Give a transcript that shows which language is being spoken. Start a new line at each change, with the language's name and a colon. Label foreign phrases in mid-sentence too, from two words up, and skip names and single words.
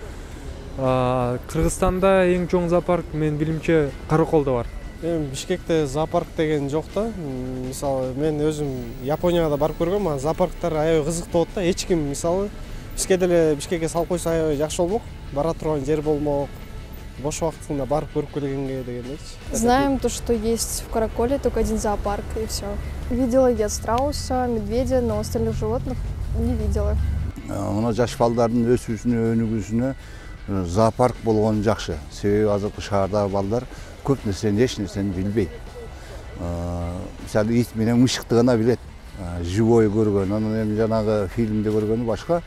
Kyrgyz: Кыргызстанда эң чоң зоопарк менин билимче Караколдо бар. Эми Бишкекте зоопарк деген жок да. Мисалы мен өзүм Японияга да барып көргөм, а зоопарктар аябай кызыктуу болот да. Эч ким мисалы бизге деле Бишкекке салып койсо аябай жакшы болмок. Бара турган жер болмок. Бош убактында барып көрүп келгенге дегендейчи.
Russian: Знаем то, что есть в Караколе только один зоопарк и все. Видела я страуса, медведя, но остальных животных не видела.
Kyrgyz: Мына жаш балдардын өсүүсүнө, өнүгүүсүнө зоопарк болгон жакшы. Себеби азыркы шаардагы балдар көп нерсени, эч нерсени билбейт. Мисалы ит менен мышыкты гана билет. Живой көргөн, анан эми жанагы фильмде көргөнү башка.